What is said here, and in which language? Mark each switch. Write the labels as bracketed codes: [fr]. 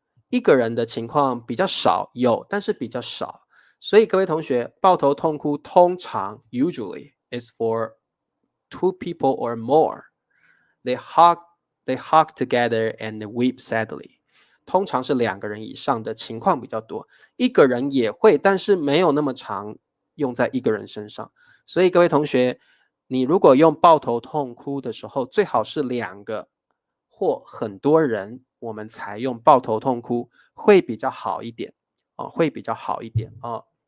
[zh] 一个人的情况比较少，有，但是比较少。所以各位同学，抱头痛哭通常 [en] usually is for 2 people or more. They hug together and weep sadly. [zh] 通常是2个人以上的情况比较多，一个人也会，但是没有那么常用在一个人身上。所以各位同学，你如果用抱头痛哭的时候，最好是2个或很多人，我们才用抱头痛哭会比较好一点哦，会比较好一点哦。